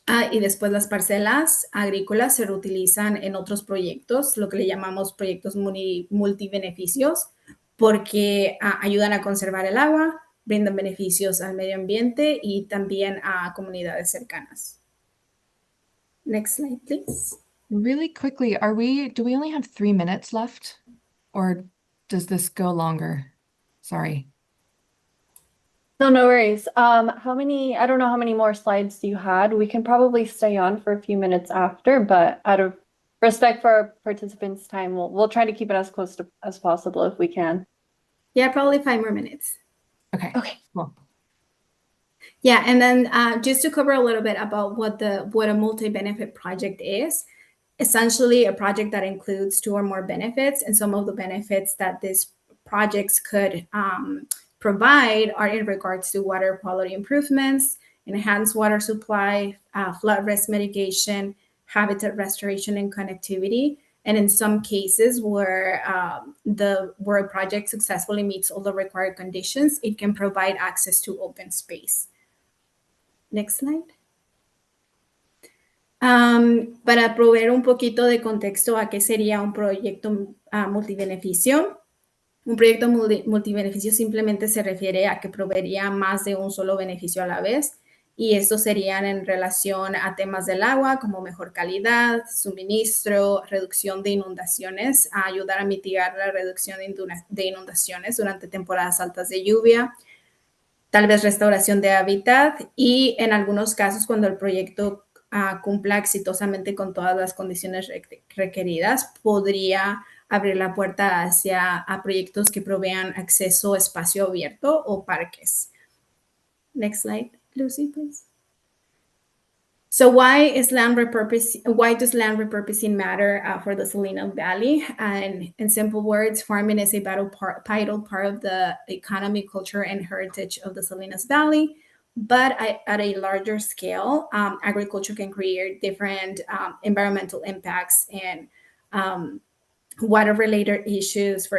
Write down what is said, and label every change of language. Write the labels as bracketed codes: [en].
[es] Y después las parcelas agrícolas se reutilizan en otros proyectos, lo que le llamamos proyectos multibeneficios, porque ayudan a conservar el agua, brindan beneficios al medio ambiente y también a comunidades cercanas. [en] Next slide, please. Really quickly, do we only have 3 minutes left? Or does this go longer? Sorry. No, no worries. I don't know how many more slides you had. We can probably stay on for a few minutes after, but out of respect for our participants' time, we'll try to keep it as close to as possible if we can. Yeah, probably 5 more minutes. Okay. Okay. Cool. Yeah, and then just to cover a little bit about what a multi-benefit project is, essentially a project that includes 2 or more benefits, and some of the benefits that these projects could provide are in regards to water quality improvements, enhanced water supply, flood risk mitigation, habitat restoration, and connectivity. And in some cases where a project successfully meets all the required conditions, it can provide access to open space. Next slide. [es] Para proveer un poquito de contexto a qué sería un proyecto multibeneficio. Un proyecto multibeneficio simplemente se refiere a que proveería más de un solo beneficio a la vez, y estos serían en relación a temas del agua como mejor calidad, suministro, reducción de inundaciones, a ayudar a mitigar la reducción de inundaciones durante temporadas altas de lluvia, tal vez restauración de hábitat, y en algunos casos cuando el proyecto cumpla exitosamente con todas las condiciones requeridas, podría abrir la puerta a proyectos que provean acceso a espacio abierto o parques. [en] Next slide, Lucy, please. So why does land repurposing matter for the Salinas Valley? And in simple words, farming is a vital part of the economy, culture, and heritage of the Salinas Valley. But at a larger scale, agriculture can create different environmental impacts and water-related issues.